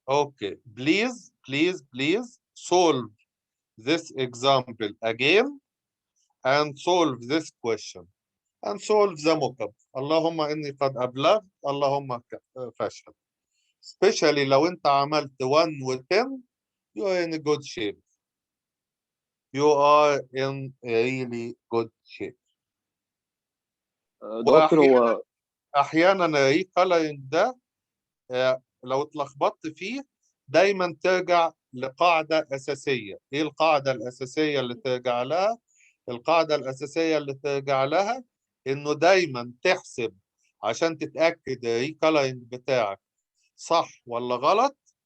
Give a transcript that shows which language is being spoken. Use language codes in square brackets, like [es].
[en] okay, please solve this example again and solve this question and solve the mock-up. [ar] اللهم إني قد أبلغت، اللهم فاشل. [en] especially [ar] لو أنت عملت [en] 1 و 10 you are in a good shape. You are in a really good shape. [ar] دكتور هو أحيانا الريكولرنج ده لو اتلخبطت فيه دايما ترجع لقاعدة أساسية. إيه القاعدة الأساسية اللي ترجع لها؟ القاعدة الأساسية اللي ترجع لها إنه دايما تحسب عشان تتأكد الريكولرنج بتاعك صح ولا غلط.